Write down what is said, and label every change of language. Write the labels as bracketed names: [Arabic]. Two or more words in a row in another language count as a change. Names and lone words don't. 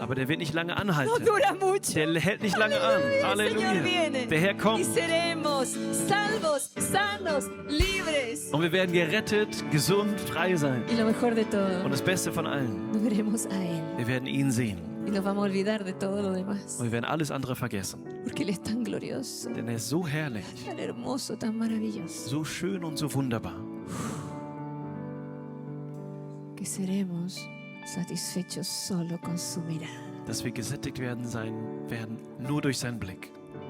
[German] aber der wird nicht lange [Spanish] No [German] anhalten. [Spanish] dura mucho. [German] Der hält nicht lange an. [Spanish] El Señor [German] Halleluja. [Spanish] viene [German] Der Herr [Spanish] y [German] kommt [Spanish] seremos salvos, sanos, libres. [German] und wir werden gerettet, gesund, frei sein. [Spanish] Y lo mejor de [German] Und [Spanish] todo, [German] das Beste von allen, [Spanish] nos veremos a Él [German] wir werden ihn sehen. [Spanish] y nos vamos a olvidar de todo lo demás, [German] Und wir werden alles andere vergessen. [Spanish] porque Él es tan glorioso, [German] Denn er ist so herrlich, [Spanish] tan hermoso, tan maravilloso, [German] so schön und so wunderbar, [Spanish] que seremos satisfechos solo con su mirada. [German] dass wir gesättigt werden sein werden nur durch seinen Blick.